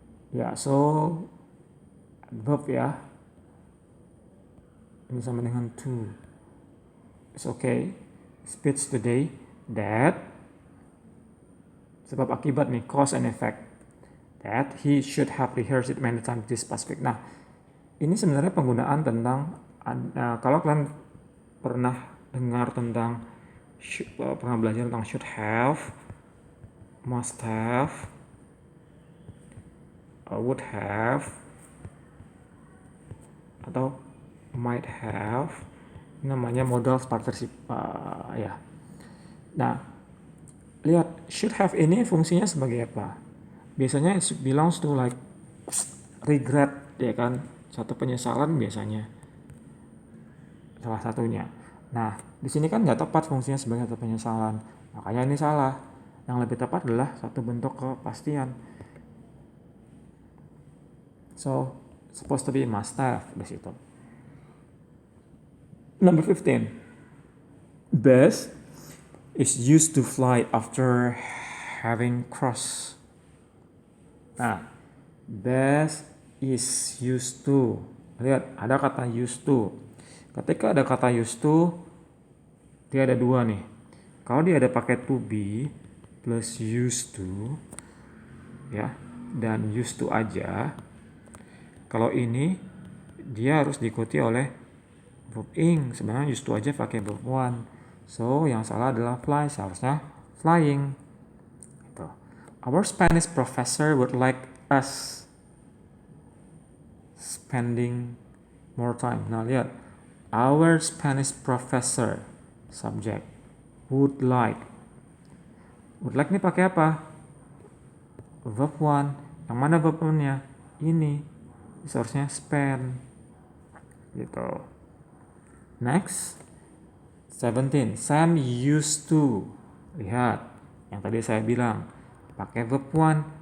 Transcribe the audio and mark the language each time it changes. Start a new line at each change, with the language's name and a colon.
Indonesian: Ya, so verb ya. Ini sama dengan to.
English: It's okay. Speech today that
Indonesian: sebab akibat nih,
English: cause and effect. That he should have rehearsed it many times this past week.
Indonesian: Nah, ini sebenarnya penggunaan tentang kalau kalian pernah dengar tentang pernah belajar tentang should have, must have, would have, atau might have. Ini namanya modal partnership ya. Nah, lihat should have ini fungsinya sebagai apa? Biasanya
English: it belongs to like regret,
Indonesian: ya kan? Satu penyesalan biasanya salah satunya. Nah, di sini kan nggak tepat fungsinya sebagai satu penyesalan, makanya ini salah. Yang lebih tepat adalah satu bentuk kepastian.
English: So, supposed to be must have
Indonesian: di situ.
English: Number 15. Best is used to fly after having crossed. Nah, best is used to.
Indonesian: Lihat, ada kata used to. Ketika ada kata used to, dia ada dua nih. Kalau dia ada pakai to be plus used to, ya, dan used to aja. Kalau ini dia harus diikuti oleh verb ing. Sebenarnya used to aja pakai verb one. So yang salah adalah fly, seharusnya flying. Gitu.
English: Our Spanish professor would like us spending more time.
Indonesian: Nah lihat,
English: our Spanish professor subject would like.
Indonesian: Would like ini pakai apa? Verb one. Yang mana verb one-nya? Ini. Seharusnya spend. Gitu. Next. 17.
English: Sam used to.
Indonesian: Lihat. Yang tadi saya bilang. Pakai verb one.